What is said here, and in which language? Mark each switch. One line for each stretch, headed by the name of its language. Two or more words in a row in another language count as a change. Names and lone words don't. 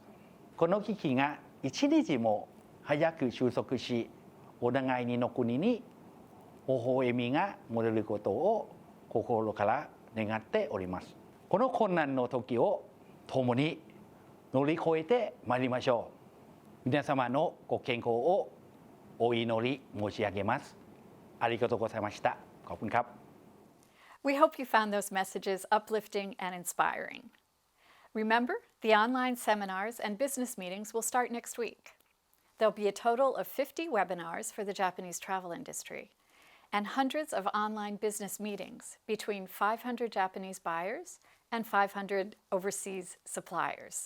Japanese: この危機が一日も早く収束し、お互いにの国に微笑みが戻ることを心から願っております。この困難の時を共に乗り越えてまいりましょう。皆様のご健康をお祈り申し上げます。ありがとうございました。
Thai: ขอบคุณครับ。
English: We hope you found those messages uplifting and inspiring. Remember, the online seminars and business meetings will start next week. There'll be a total of 50 webinars for the Japanese travel industry and hundreds of online business meetings between 500 Japanese buyers and 500 overseas suppliers.